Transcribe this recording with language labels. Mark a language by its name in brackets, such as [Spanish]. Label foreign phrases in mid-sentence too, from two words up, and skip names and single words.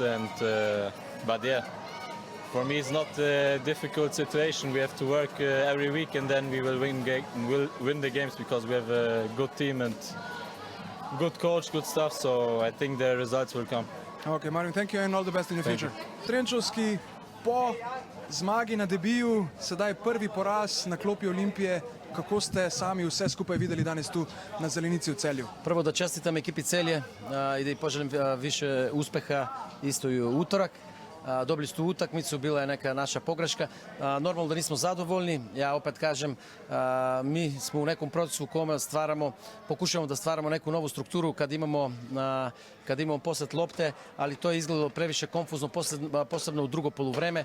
[English] And but yeah, for me it's not a difficult situation. We have to work every week, and then we will win the games because we have a good team and good coach, good stuff. So I think the results will come. Okay, Marvin, thank you and all the best in the future. [Slovenian] Trenčovski po zmagi na debiju, sedaj prvi poraz na klopi Olimpije. Kako ste sami vse skupaj videli danes tu na zelenici u Celju? [Serbian] Prvo da čestitam ekipi Celje i da poželim više uspeha isto i u utorak. Dobili su tu utakmicu, bila je neka naša pogreška. Normalno da nismo zadovoljni, ja opet kažem, mi smo u nekom procesu u kome pokušavamo da stvaramo neku novu strukturu kad imamo poslet lopte, ali to je izgledalo previše konfuzno, posebno u drugo poluvreme.